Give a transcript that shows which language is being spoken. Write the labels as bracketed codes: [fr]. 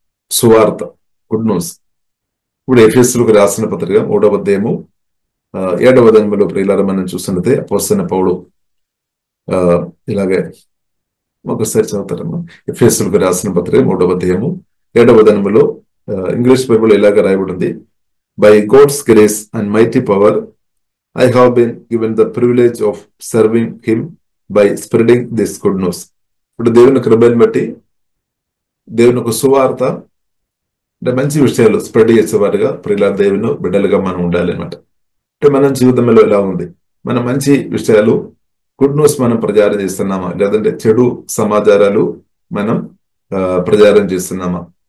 [te] సువార్త, good news. ఇప్పుడు ఎఫెసీయులకు రాసిన పత్రిక 3వ అధ్యాయము 7వ వచనంలో ప్రియులారా మనం చూస్తున్నట్టే అపోస్తలుడైన పౌలు ఇలాగే ఒకసారి చదువుతారమ్మా. ఎఫెసీయులకు రాసిన పత్రిక 3వ అధ్యాయము 7వ వచనంలో ఇంగ్లీష్ బైబుల్ ఇలాగ రాయబడింది, [en] By God's grace and mighty power I have been given the privilege of serving him by spreading this good news. [te] ఇప్పుడు దేవుని కృపను బట్టి దేవుని ఒక సువార్త అంటే మంచి విషయాలు స్ప్రెడ్ చేసేవారుగా ప్రియుల దేవుని బిడ్డలుగా మనం ఉండాలి అనమాట. అంటే మన జీవితంలో ఎలా ఉంది, మన మంచి విషయాలు గుడ్ న్యూస్ మనం ప్రచారం చేస్తున్నామా, లేదంటే చెడు సమాచారాలు మనం ప్రచారం చేస్తున్నామా?